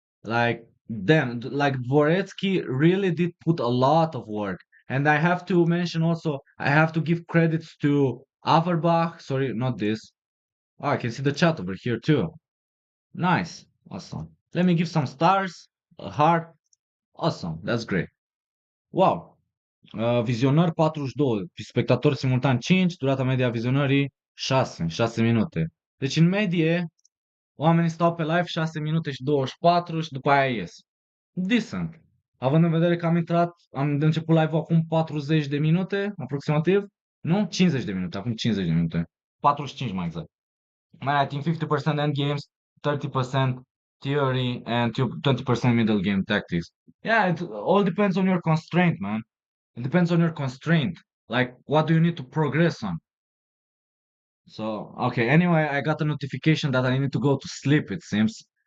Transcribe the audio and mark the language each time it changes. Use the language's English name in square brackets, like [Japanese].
[English] Like like Dvoretsky really did put a lot of work. And I have to mention also, I have to give credits to Averbach. Sorry, not this. Oh, I can see the chat over here too. Nice. Awesome. Let me give some stars, a heart. Awesome. That's great. Wow. [Romanian] Vizionări 42, spectatori simultan 5, durata media a vizionării 6 minute. Deci în medie oamenii stau pe live 6 minute și 24 și după aia ies. Decent. Având în vedere că am început live-ul acum 40 de minute, aproximativ. Nu? 50 de minute, acum 50 de minute. 45 mai exact. [English] Man, I think 50% end games, 30% theory, and 20% middle game tactics. Yeah, it all depends on your constraint, man. It depends on your constraint. Like, what do you need to progress on? So, okay, anyway, I got a notification that I need to go to sleep, it seems.